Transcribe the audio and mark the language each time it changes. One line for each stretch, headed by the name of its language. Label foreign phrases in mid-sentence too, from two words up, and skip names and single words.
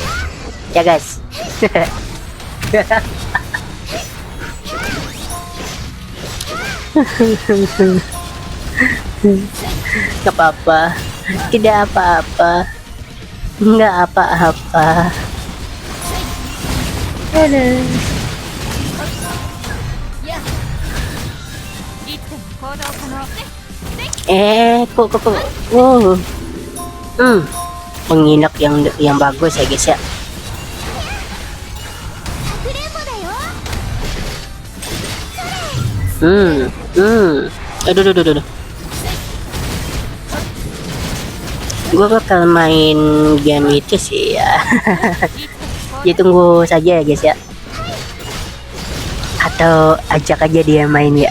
Indonesian: Ya guys. Nggak apa-apa. Tidak apa-apa. Nggak apa-apa. Aduh.
Japanese: いつでも行動可能
Indonesian: Kok. Penginap yang bagus ya guys ya.
Japanese: かくれんぼだよ。
Indonesian: Aduh. Gua bakal main game itu sih ya. Ditunggu saja ya guys ya. Atau ajak aja dia main ya.